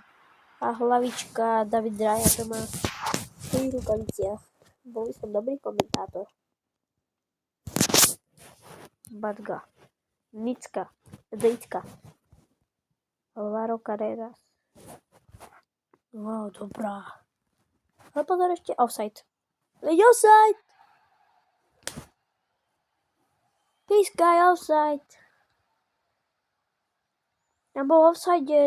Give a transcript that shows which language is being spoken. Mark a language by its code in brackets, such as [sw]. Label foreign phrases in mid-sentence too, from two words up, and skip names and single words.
[sk] A hlavička David Raya to má v tých rukaviciach. Bol som dobrý komentátor. Badga. Nicka. Zejcka. Alvaro Carreras. Wow, dobrá. Ale pozor ešte offside. Offside! [en] This guy offside. [sk] Tam bol offside.